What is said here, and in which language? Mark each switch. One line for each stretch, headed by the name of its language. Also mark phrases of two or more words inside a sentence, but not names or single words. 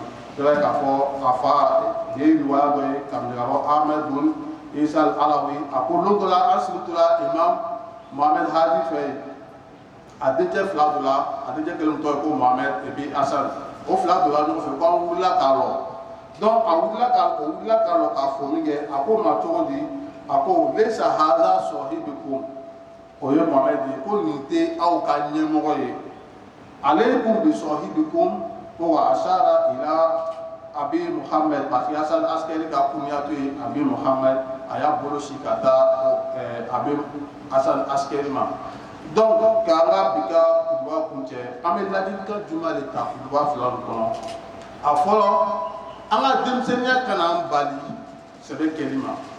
Bambara: I b'a ye k'a fɔ a fa de ye riwaya dɔ ye kabini Ahmed Bun Isa Alawi a ko don dɔ la an sigitora imam Mohamed Hadi fɛ yen a dencɛ fila dɔ la a dencɛ kelen tɔgɔ ye ko Mohamed
French: et puis
Bambara: Hasan o fila dɔ la ɲɔgɔn fɛ ko an wulila k'a lɔ. Donc a wulila k'a lɔ k'a fɔ min kɛ a ko ma cogo di a ko
Arabic: ليس هذا صاحبكم
Bambara: o ye Mohamed ye ko nin tɛ aw ka ɲɛmɔgɔ ye
Arabic: عليكم بصاحبكم
Bambara: ko
Arabic: وأشار إلى أبي محمد
French: parce que
Bambara: Hasan Askeri ka kunyatu ye abi Muhammad a y'a bolo si ka taa abi Hasan Askeri ma. Donc k'an ka bi ka kutuba kuncɛ an bɛ ladilikan jumɛn de ta kutuba fila nin kɔnɔ. A fɔlɔ an ka denmisɛnniya kana an bali sɛbɛ kɛli ma.